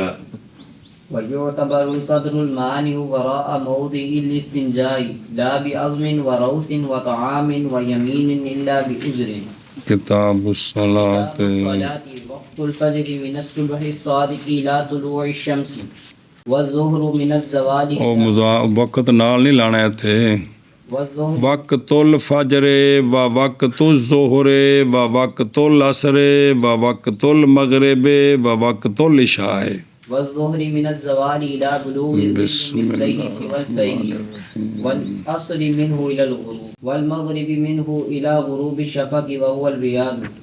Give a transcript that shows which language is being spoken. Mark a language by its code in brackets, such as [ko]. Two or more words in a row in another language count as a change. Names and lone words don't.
[ar] ويعتبر القدر المانع وراء موضع الاستنجاء لا بعظم وروث وطعام ويمين الا بعذر. کتاب الصلاة وقت الفجر من الصبح الصادق الى طلوع الشمس والظہر من الزوال. [pa] وقت نال نہیں لانا اتھے. [ar] وقت الفجر و وقت الظہر و وقت العصر و وقت المغرب و وقت العشاء. والظہر من الزوال الى بلوغ مثليه سوى الفجر والعصر منه الى الغروب والمغرب منه الى غروب الشفق وهو الرياض.